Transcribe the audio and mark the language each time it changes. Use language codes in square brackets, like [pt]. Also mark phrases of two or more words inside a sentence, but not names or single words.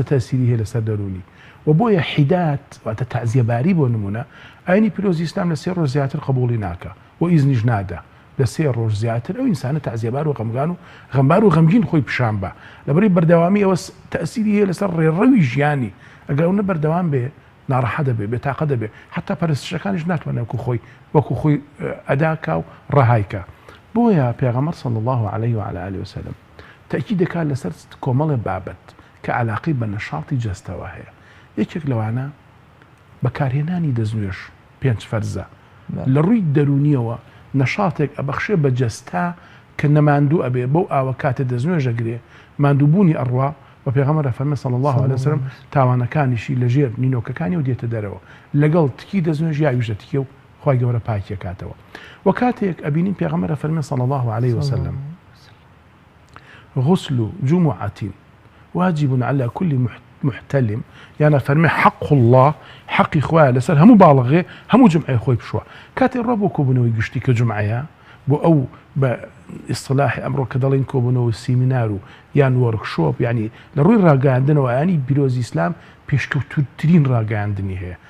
[ckb] تەسیری هەیە لەسەر دەرونی و بۆیە حیدات واتە تەعزیەباری بۆ نمونە ئاینی پیرۆزی ئیسلام لە 3 ڕۆژ زیاتر قبوڵی ناکە و ئیزنیش نادا لە 3 ڕۆژ زیاتر ئەو ئینسانە تەعزیەبار و غەمگان و غەمبار و غەمگین خۆی پیشان بە لەبەری بەردەوامی ئەوە تەسیری هەیە لەسەر ڕێڕەوی ژیانی ئەگەر ئەوە بەردەوام بێ ناڕەحە دەبێ بێتاقە دەبێ حتا پەرستشەکانیش ناتوانێت وەکو خۆی ئەداکا و ڕەهایکە. بۆیە پێغەمبەر [ar] صلی الله عليه وعلى آله وسلم [ckb] تأکید دەکات لەسەر کۆمەڵێ بابەت کە علاقەی بە نەشاڵی جەستەوە هەیە. یەکێک لەوانە بەکارهێنانی دەستنوێژ 5 فەرزە لە ڕووی دەرونیەوە نەشاتێک ئەبەخشێ بە جەستا کە نەماندوو ئەبێ بەو ئاوە کاتێ دەستنوێژەگرێ ماندووبوونی ئەڕوا و پێغەمبەر فەرمێ [ar] صلی الله عليه وسلم [ckb] تاوانەکانیشی لەژێر نینۆکەکانی و دێتە دەرەوە لەگەڵ تکی دەستنوێژ یا ویژە تکێ و خی گەورە پاکیەکاتەوە و کاتێک ئەبینین پێغەمبەر فەرمێ [ar] صلی الله عليه وسلم غسل جمعة واجب على كل محتلم يعني [ckb] فەرمێ [ar] حق الله [ckb] حقی خوایە لەسەر هەموو باڵغێ هەموو جمعەی خۆی بشوە کاتێ ڕۆ بۆ کۆبوونەوەی گشتی کە جمعەیە بۆ ئەو بە ئیصطلاحی ئەمڕۆ کە دەڵێن کۆبوونەوە سیمینار و یان وەرکشۆپ یعنی لە ڕووی ڕاگەاندنەوە ینی پیرۆزی ئیسلام پێشکەوتووترین ڕاگەاندنی هەیە